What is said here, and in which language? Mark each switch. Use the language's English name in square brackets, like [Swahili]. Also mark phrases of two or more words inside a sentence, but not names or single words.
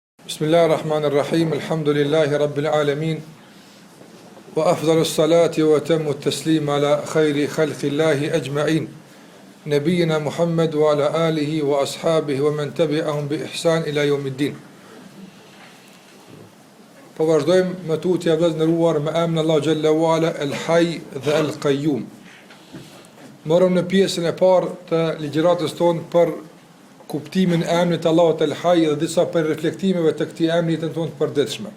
[Arabic] بسم الله الرحمن الرحيم. الحمد لله رب العالمين. وأفضل الصلاة وأتم التسليم على خير خلق الله أجمعين. نبينا محمد وعلى آله وأصحابه ومن تبعهم بإحسان إلى يوم الدين. [Albanian] Po vazhdojmë me tutje vëllezëruar me emrin Allah [Arabic] جل وعلا [Albanian] el-Hayy dhe el-Qayyum. Morëm në pjesën e parë të ligjëratës tonë për kuptimin e emrit Allahut el-Hayy dhe disa për reflektimeve të këtij emri të tonë të përditshme.